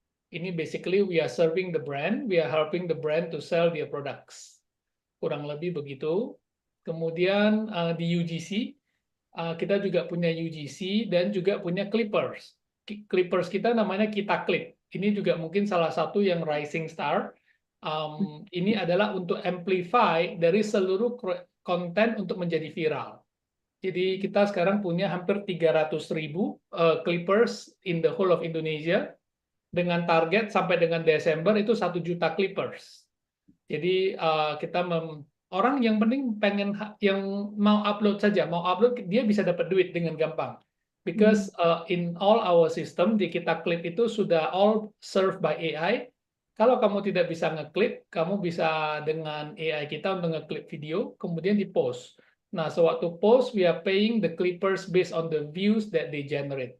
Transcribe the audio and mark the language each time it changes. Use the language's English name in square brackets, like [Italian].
[English] Ini basically we are serving the brand, we are helping the brand to sell their products. [Indonesian] Kurang lebih begitu. Kemudian di UGC, kita juga punya UGC dan juga punya Clippers. Clippers kita namanya Kita Clip. Ini juga mungkin salah satu yang rising star. Ini adalah untuk amplify dari seluruh konten untuk menjadi viral. Jadi kita sekarang punya hampir 300.000 Clippers in the whole of Indonesia, dengan target sampai dengan Desember itu 1 juta Clippers. Jadi kita orang yang penting pengen yang mau upload saja, mau upload dia bisa dapat duit dengan gampang. [English] Because in all our system di Kita Clip itu sudah all served by AI. [Indonesian] Kalau kamu tidak bisa ngeklip, kamu bisa dengan AI kita untuk ngeklip video, kemudian di-post. [English] Nah, sewaktu post, we are paying the clippers based on the views that they generate.